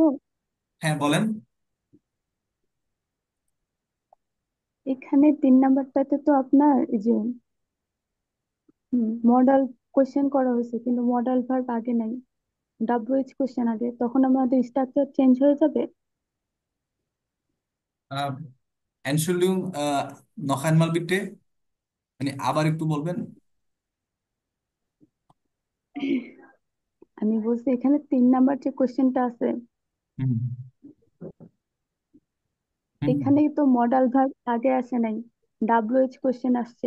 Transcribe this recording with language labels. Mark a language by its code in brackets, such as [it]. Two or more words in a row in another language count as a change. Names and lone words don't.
[bn] হ্যাঁ বলেন। এখানে তিন নাম্বারটাতে তো আপনার এই যে [en] modal question [bn] করা হয়েছে, কিন্তু [en] modal verb [bn] আগে নাই, [en] WH question [bn] আগে, তখন আমাদের [en] structure change [bn] হয়ে যাবে। [de] Entschuldigung, noch einmal bitte, [bn] মানে আবার একটু বলবেন। আমি বলছি এখানে তিন নাম্বার যে কোশ্চেনটা আছে, হুম হুম এখানে তো [en] modal verb [bn] আগে আসে নাই, [en] WH question [bn] আসছে।